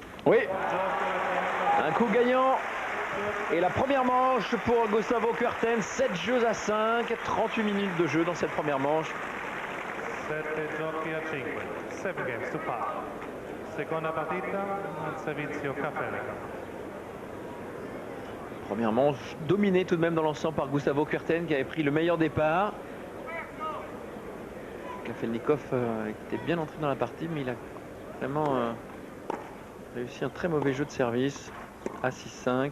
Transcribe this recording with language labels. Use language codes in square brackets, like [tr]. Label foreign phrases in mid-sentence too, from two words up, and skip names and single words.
[fr] Oui, un coup gagnant. Et la première manche pour Gustavo Kuerten, 7 jeux à 5, 38 minutes de jeu dans cette première manche. [it] 7 giochi a 5, [en] 7 games to 5. [it] Seconda partita al servizio Kafelnikov. [fr] Première manche dominée tout de même dans l'ensemble par Gustavo Kuerten qui avait pris le meilleur départ. Kafelnikov était bien entré dans la partie, mais il a vraiment réussi un très mauvais jeu de service à 6-5.